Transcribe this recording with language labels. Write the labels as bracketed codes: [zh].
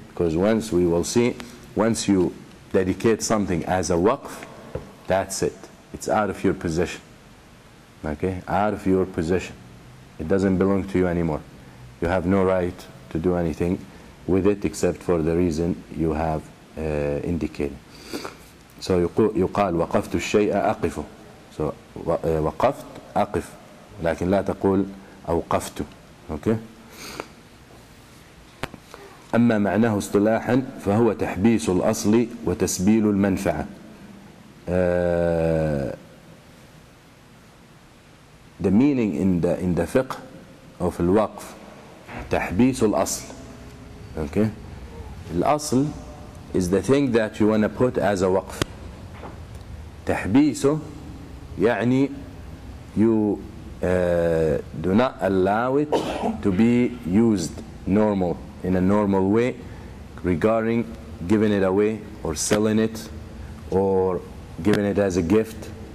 [en] Because once we will see, once you dedicate something as a waqf, that's it. It's out of your possession. Okay? Out of your possession. It doesn't belong to you anymore. You have no right to do anything with it except for the reason you have indicated. [ar] So يقال وقفت الشيء أقفه. So وقفت أقف, لكن لا تقول أوقفت. [en] Okay? [ar] أما معناه اصطلاحا فهو تحبيس الأصل وتسبيل المنفعة. [en] The meaning in the fiqh of [ar] الوقف تحبيس الأصل. [en] Okay? الأصل is the thing that you want to put as a waqf. [ar] تحبيسه يعني [en] you do not allow it to be used in a normal way regarding giving it away or selling it or giving it as a gift.